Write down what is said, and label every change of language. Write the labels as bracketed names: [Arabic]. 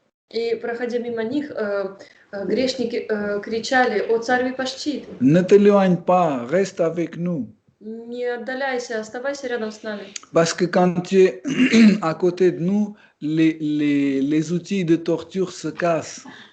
[Russian] И, проходя мимо них, грешники кричали: «О, царь Випашчит! [French] Ne t'éloigne pas, reste avec nous. [Russian] Не отдаляйся, оставайся рядом с нами». [French] Parce que quand tu es à côté de nous, les outils de torture se cassent.